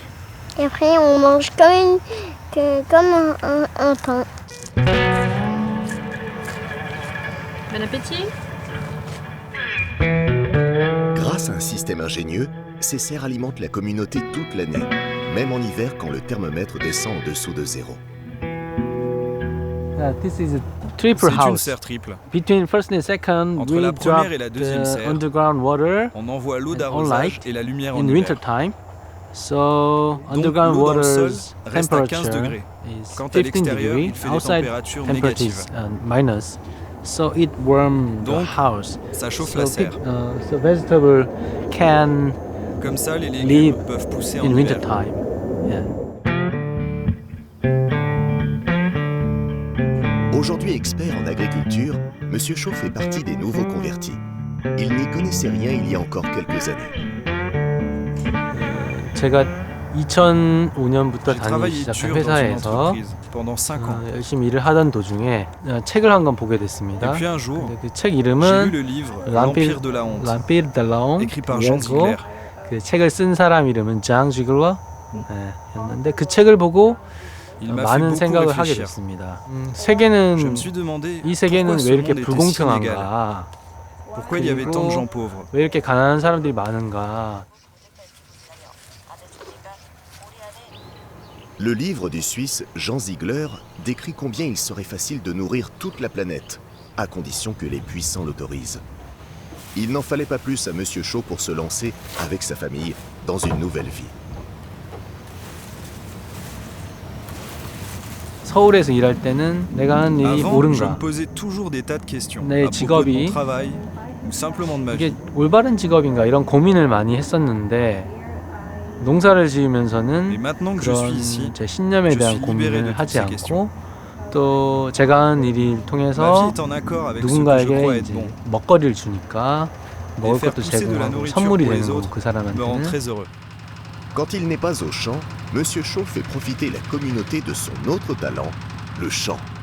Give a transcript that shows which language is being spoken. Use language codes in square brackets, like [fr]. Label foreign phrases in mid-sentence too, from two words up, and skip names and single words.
[fr] Et après on mange comme un pain. Bon appétit. Grâce à un système ingénieux, ces serres alimentent la communauté toute l'année, même en hiver quand le thermomètre descend en dessous de zéro. [en] This is a triple [fr] C'est une [en] house. [fr] serre triple. [en] Between first and second, [fr] Entre [en] we [fr] la [en] drop [fr] première et la deuxième [en] the [fr] serre, [en] underground water [fr] on envoie l'eau [en] and [fr] d'arrosage [en] light [fr] et la lumière en [en] in [fr] hiver. [en] winter time. So [fr] Donc [en] underground [fr] l'eau dans le sol [en] water's [fr] reste à 15 [en] temperature [fr] degrés. [en] is [fr] Quant à [en] 15 [fr] l'extérieur, degrés. il fait des [en] Outside [fr] températures [en] temperature [fr] négatives. [en] is minus. So it warms the [fr] Donc, [en] house. [fr] ça chauffe [en] So [fr] la serre. [en] so vegetable can [fr] Comme ça, les légumes [en] live [fr] peuvent pousser en [en] in winter [fr] hiver. [en] time. Yeah. [fr] Aujourd'hui expert en agriculture, M. Shaw fait partie des nouveaux convertis. Il n'y connaissait rien il y a encore quelques années. [ko] 제가 2005년부터 [fr] J'ai [ko] 다니기 [fr] travaillé [ko] 시작한 [fr] dur dans une [ko] 회사에서 [fr] entreprise pendant 5 ans. [ko] 열심히 일을 하던 도중에 책을 한 권 보게 됐습니다. [fr] Et puis un jour, [ko] 근데 그 책 [fr] j'ai lu [ko] 이름은 [fr] le livre L'Empire de la honte, L'Empire de la Honte écrit par Jean [ko] 이었고, [fr] Ziegler. [ko] 그 책을 쓴 사람 이름은 장 지글러 였는데 그 책을 보고 [fr] Il m'a fait [ko] 많은 [fr] beaucoup [ko] 생각을 하게 [fr] réfléchir. [ko] 됐습니다. [fr] Je me [ko] 세계는 [fr] suis demandé [ko] 이 세계는 [fr] pourquoi ce [ko] 왜 이렇게 [fr] monde était si inégal. [ko] 불공평한가? [fr] Pourquoi il y avait tant de gens pauvres? [ko] 왜 이렇게 가난한 사람들이 많은가? [fr] Le livre du Suisse Jean Ziegler décrit combien il serait facile de nourrir toute la planète, à condition que les puissants l'autorisent. Il n'en fallait pas plus à M. Shaw pour se lancer, avec sa famille, dans une nouvelle vie. [ko] 서울에서 일할 때는 내가 하는 일이 [fr] Avant, je me [ko] 옳은가? [fr] posais toujours des tas de questions [ko] 내 [fr] à propos de mon [ko] 직업이 [fr] travail ou simplement de ma vie. [ko] 이게 올바른 직업인가 이런 고민을 많이 했었는데 농사를 지으면서는 [fr] maintenant que je [ko] 그런 [fr] suis ici, [ko] 제 신념에 [fr] je [ko] 대한 [fr] suis libéré de [ko] 고민을 [fr] toutes [ko] 하지 [fr] ces [ko] 않고 [fr] questions. [ko] 또 제가 하는 일을 [fr] Ma vie [ko] 통해서 [fr] est en accord avec ce que je [ko] 누군가에게 [fr] crois être [ko] 이제 [fr] bon. [ko] 먹거리를 주니까 먹을 [fr] faire [ko] 것도 [fr] pousser de la [ko] 제공하고 [fr] nourriture [ko] 선물이 [fr] pour les [ko] 되는 거고 [fr] autres [ko] 그 [fr] me rend [ko] 사람한테는 [fr] très heureux. Quand il n'est pas au champ, M. Shaw fait profiter la communauté de son autre talent, le chant.